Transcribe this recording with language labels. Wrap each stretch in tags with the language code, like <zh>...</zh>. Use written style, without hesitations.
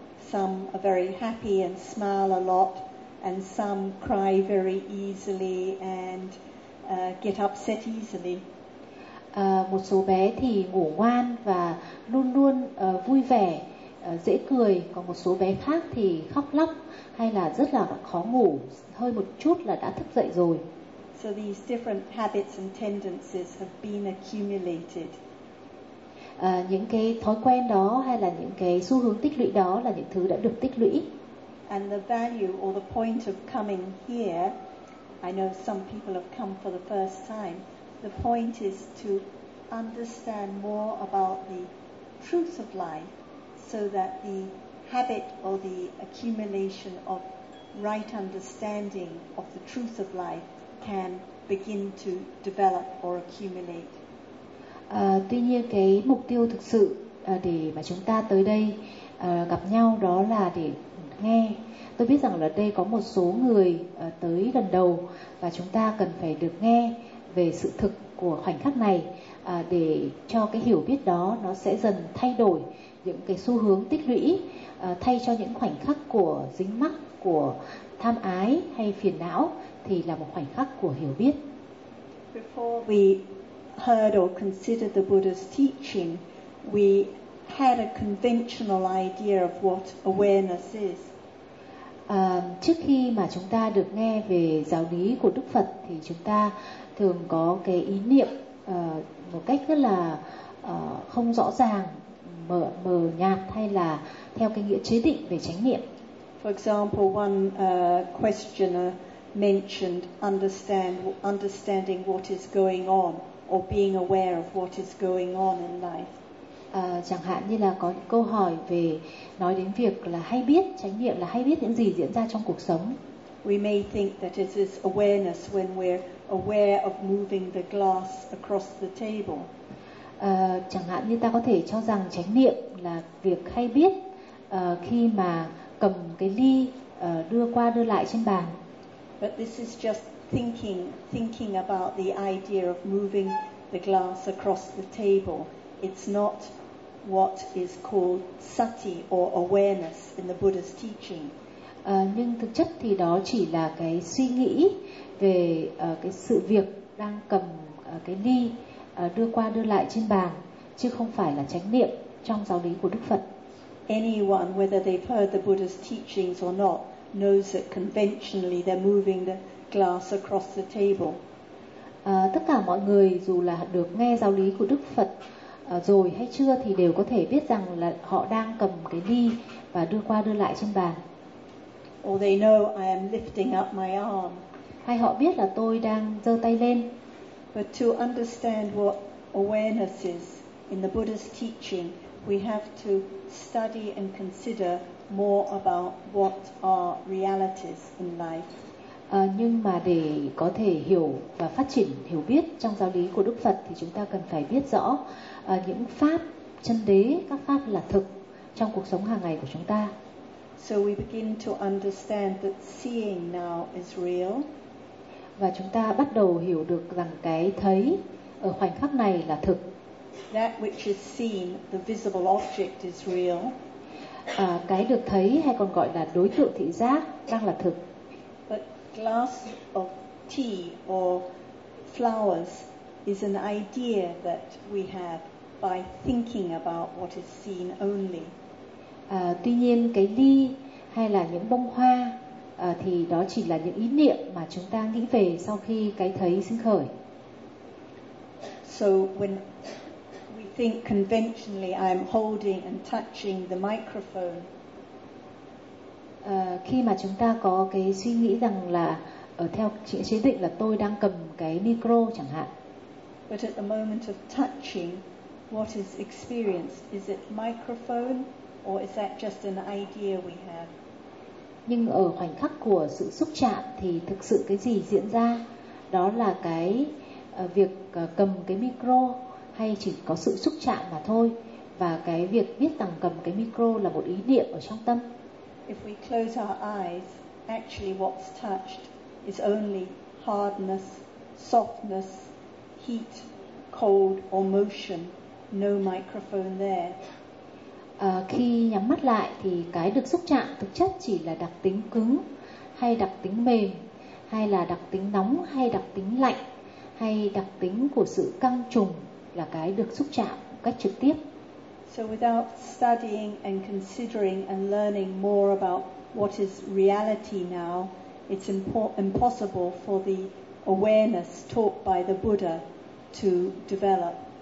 <en>Some are very happy and smile a lot, and some cry very easily and get upset easily.</en> <vi>Một số bé thì ngủ ngoan và luôn luôn vui vẻ, dễ cười, còn một số bé khác thì khóc lóc hay là rất là khó ngủ, hơi một chút là đã thức dậy rồi.</vi> <en>So these different habits and tendencies have been accumulated.</en> <vi>Những cái thói quen đó hay là những cái xu hướng tích lũy đó là những thứ đã được tích lũy.</vi> <en>And the value or the point of coming here, I know some people have come for the first time. The point is to understand more about the truth of life, so that the habit or the accumulation of right understanding of the truth of life can begin to develop or accumulate.</en> <vi>Tuy nhiên cái mục tiêu thực sự để mà chúng ta tới đây gặp nhau đó là để nghe. Tôi biết rằng là đây có một số người tới lần đầu và chúng ta cần phải được nghe về sự thực của khoảnh khắc này để cho cái hiểu biết đó nó sẽ dần thay đổi những cái xu hướng tích lũy thay cho những khoảnh khắc của dính mắc, của tham ái hay phiền não thì là một khoảnh khắc của hiểu biết.</vi> <en>Before we heard or considered the Buddha's teaching, we had a conventional idea of what awareness is.</en> <vi>Trước khi mà chúng ta được nghe về giáo lý của Đức Phật thì chúng ta thường có cái ý niệm một cách rất là không rõ ràng, mờ nhạt hay là theo cái nghĩa chế định về chánh niệm.</vi> <en>For example, one questioner mentioned understanding what is going on or being aware of what is going on in life.</en> <vi>Chẳng hạn như là có câu hỏi về nói đến việc là hay biết, chánh niệm là hay biết những gì diễn ra trong cuộc sống.</vi> <en>We may think that it is awareness when we're aware of moving the glass across the table.</en> <vi>Chẳng hạn như ta có thể cho rằng chánh niệm là việc hay biết khi mà cầm cái ly đưa qua đưa lại trên bàn.</vi> <en>But this is just thinking about the idea of moving the glass across the table. It's not what is called sati or awareness in the Buddha's teaching.</en> <vi>Nhưng thực chất thì đó chỉ là cái suy nghĩ về cái sự việc đang cầm cái ly đưa qua đưa lại trên bàn, chứ không phải là chánh niệm trong giáo lý của Đức Phật.</vi> <en>Anyone, whether they've heard the Buddha's teachings or not, knows that conventionally they're moving the glass across the table.</en> <vi>Tất cả mọi người dù là được nghe giáo lý của Đức Phật rồi hay chưa thì đều có thể biết rằng là họ đang cầm cái ly và đưa qua đưa lại trên bàn.</vi> <en>Or they know I am lifting up my arm.</en> <vi>Hay họ biết là tôi đang giơ tay lên.</vi> <en>But to understand what awareness is in the Buddha's teaching, we have to study and consider more about what are realities in life.</en> <vi>Nhưng mà để có thể hiểu và phát triển hiểu biết trong giáo lý của Đức Phật thì chúng ta cần phải biết rõ những pháp chân đế, các pháp là thực trong cuộc sống hàng ngày của chúng ta.</vi> <en>So we begin to understand that seeing now is real.</en> <vi>Và chúng ta bắt đầu hiểu được rằng cái thấy ở khoảnh khắc này là thực.</vi> <en>That which is seen, the visible object is real.</en> <vi>Cái được thấy hay còn gọi là đối tượng thị giác đang là thực.</vi> <en>But glass of tea or flowers is an idea that we have by thinking about what is seen only.</en> <vi>Tuy nhiên cái ly hay là những bông hoa thì đó chỉ là những ý niệm mà chúng ta nghĩ về sau khi cái thấy sinh khởi.</vi> <en>So when we think conventionally I'm holding and touching the microphone.</en> <vi>Khi mà chúng ta có cái suy nghĩ rằng là theo chế định là tôi đang cầm cái micro chẳng hạn.</vi> <en>But at the moment of touching, what is experienced? Is it microphone or is that just an idea we have?</en> <vi>Nhưng ở khoảnh khắc của sự xúc chạm thì thực sự cái gì diễn ra? Đó là cái việc cầm cái micro hay chỉ có sự xúc chạm mà thôi? Và cái việc biết rằng cầm cái micro là một ý niệm ở trong tâm.</vi> <en>If we close our eyes, actually what's touched is only hardness, softness, heat, cold or motion, no microphone there.</en> <vi>Khi nhắm mắt lại thì cái được xúc chạm thực chất chỉ là đặc tính cứng hay đặc tính mềm, hay là đặc tính nóng hay đặc tính lạnh, hay đặc tính của sự căng trùng là cái được xúc chạm một cách trực tiếp.</vi> <en>So without studying and considering and learning more about what is reality now, it's impossible for the awareness taught by the Buddha to develop.</en>